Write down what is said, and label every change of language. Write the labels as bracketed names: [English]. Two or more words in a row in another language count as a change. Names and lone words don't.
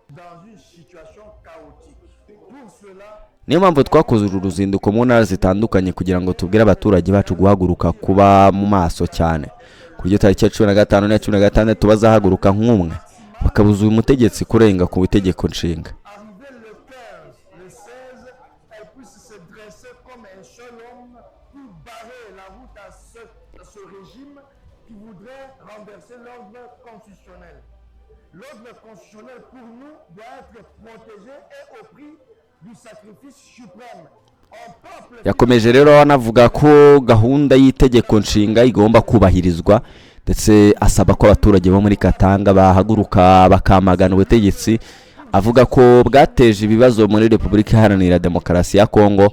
[Kinyarwanda] Niyo mpamvu twakoze uru ruzinduko mu ntara zitandukanye kugira ngo tubwire abaturage bacu guhaguruka kuba mu maso cyane. Ku buryo tariki ya 15 na 16 bazahaguruka nk'umwe bakabuza uyu mutegetsi kurenga ku itegeko nshinga. [French] L'ordre constitutionnel pour nous doit être protégé et au prix du sacrifice suprême. [Kinyarwanda] Yakomeje rero anavuga ko gahunda y'itegeko nshinga igomba kubahirizwa ndetse asaba ko abaturage bo muri Katanga bahaguruka bakamagana ubutegetsi, avuga ko bwateje ibibazo muri Repubulika Iharanira Demokarasi ya Kongo.